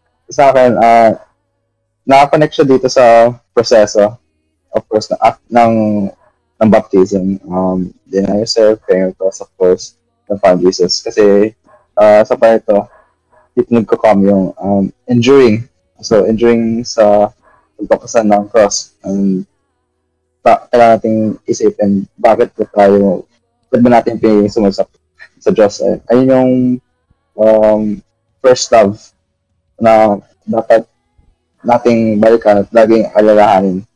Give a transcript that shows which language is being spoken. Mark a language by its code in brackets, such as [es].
[tl] Sa akin, nakakonect siya dito sa proseso, of course, ng baptism. [en] Deny yourself, carrying your cross, of course, ng Father Jesus. [tl] Kasi, sa part ito, dito nagko-come yung enduring. So, enduring sa pagpapasan ng cross. Kailangan natin isipin bakit ba natin pinili sumunod sa Diyos. Ayun yung first love na dapat nating balikan at laging alalahanin.